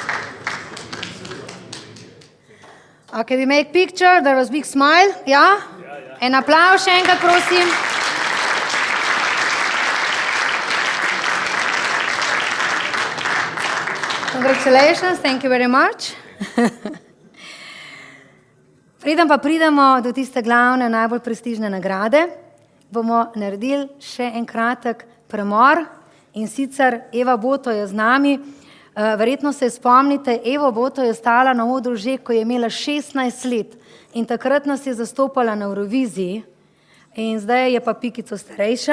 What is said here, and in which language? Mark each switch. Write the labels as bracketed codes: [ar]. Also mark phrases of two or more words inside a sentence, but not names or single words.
[en] Okay, we make picture, there was big smile, yeah? [sl] En aplavz še enkrat, prosim. [en] Congratulations, thank you very much. [sl] Preden pa pridemo do tiste glavne, najbolj prestižne nagrade, bomo naredili še en kratek premor in sicer Eva Boto je z nami. Verjetno se spomnite, Evo Boto je stala na odru že, ko je imela 16 let in takrat nas je zastopala na Euroviziji in zdaj je pa pikico starejša.